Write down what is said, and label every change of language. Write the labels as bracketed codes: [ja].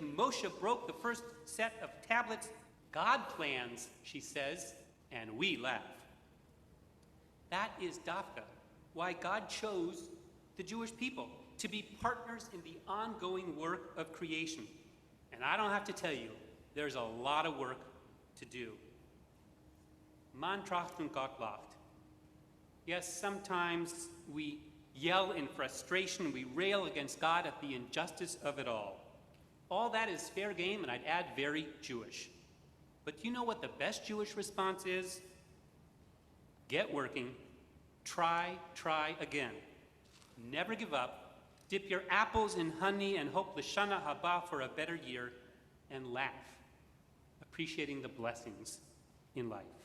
[en] Moshe broke the first set of tablets. God plans, she says, and we laugh. That is Dafka, why God chose the Jewish people to be partners in the ongoing work of creation. And I don't have to tell you, there's a lot of work to do. [yi] Man tracht und Gott lacht. [en] Yes, sometimes we yell in frustration, we rail against God at the injustice of it all. All that is fair game, and I'd add very Jewish. But do you know what the best Jewish response is? Get working, try again. never give up, dip your apples in honey and hope [he] l'shana haba [en] for a better year, and laugh, appreciating the blessings in life.